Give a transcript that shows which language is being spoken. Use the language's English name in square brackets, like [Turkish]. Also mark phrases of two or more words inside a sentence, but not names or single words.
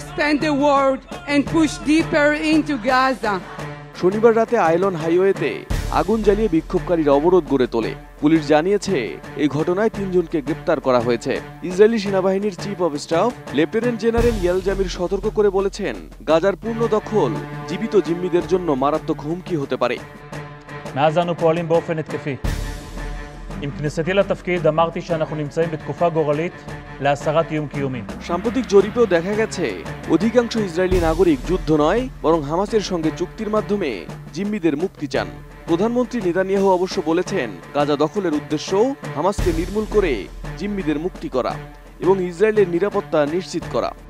[Bangla] শনিবার রাতে আইলন হাইওয়েতে আগুন জ্বালিয়ে বিক্ষোভকারীরা অবরোধ গড়ে তোলে। পুলিশ জানিয়েছে এই ঘটনায় 3 জনকে গ্রেপ্তার করা হয়েছে। ইসরায়েলি সেনাবাহিনীর চিফ অব স্টাফ লেফটেন্যান্ট জেনারেল ইয়াল জামির সতর্ক করে বলেছেন, গাজার পূর্ণ দখল জীবিত জিম্মিদের জন্য মারাত্মক হুমকি হতে পারে। [Hebrew] מאז אנו פועלים באופן התקפי. עם כניסתי לתפקיד אמרתי שאנחנו נמצאים בתקופה גורלית להסרת איום קיומי. [Bangla] সাম্প্রতিক জরিপেও দেখা গেছে অধিকাংশ ইসরায়েলি নাগরিক যুদ্ধ নয়, বরং হামাসের সঙ্গে চুক্তির মাধ্যমে জিম্মিদের মুক্তি চান। প্রধানমন্ত্রী নেতানিয়াহু অবশ্য বলেছেন, গাজা দখলের উদ্দেশ্য হামাসকে নির্মূল করে জিম্মিদের মুক্তি করা এবং ইসরায়েলের নিরাপত্তা নিশ্চিত করা।